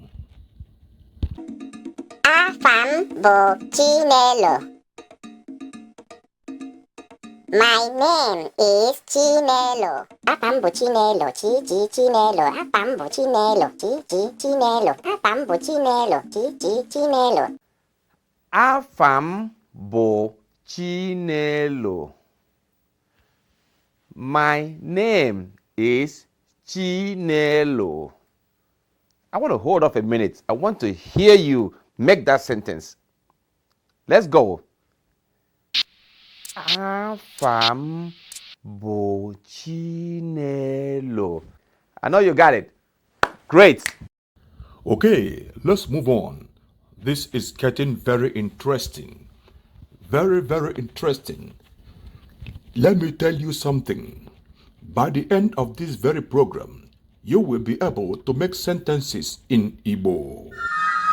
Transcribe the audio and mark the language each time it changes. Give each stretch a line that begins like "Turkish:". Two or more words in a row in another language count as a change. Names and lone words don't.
Igbo: Afam bụ Chinelo.
English: My name is Chinelo.
Igbo: Afam bụ Chinelo, chi Chinelo. Afam bụ Chinelo, chi Chinelo. Afam bụ Chinelo, chi Chinelo. Afam bụ Chinelo.
English: My name is Chinelo. I want to hold off a minute. I want to hear you make that sentence. Let's go.
Igbo: Afam bụ Chinelo.
English: I know you got it. Great. Okay, let's move on. This is getting very interesting. Very, very interesting. Let me tell you something. By the end of this very program, you will be able to make sentences in Igbo.